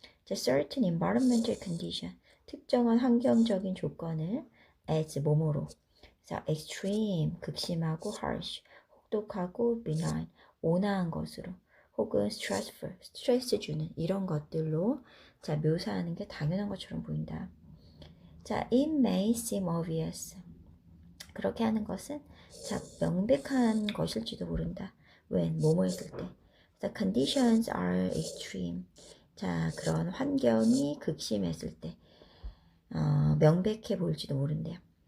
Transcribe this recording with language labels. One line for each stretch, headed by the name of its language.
English: 자, certain environmental condition.
Korean: 특정한 환경적인 조건을 as 뭐뭐로.
English: 자, extreme.
Korean: 극심하고
English: harsh.
Korean: 혹독하고
English: benign.
Korean: 온화한 것으로. 혹은 stressful. 스트레스 주는 이런 것들로 자, 묘사하는 게 당연한 것처럼 보인다.
English: 자, it may seem obvious.
Korean: 그렇게 하는 것은 자, 명백한 것일지도 모른다. when 뭐뭐 했을 때.
English: The conditions are extreme.
Korean: 자, 그런 환경이 극심했을 때 명백해 보일지도 모른대요.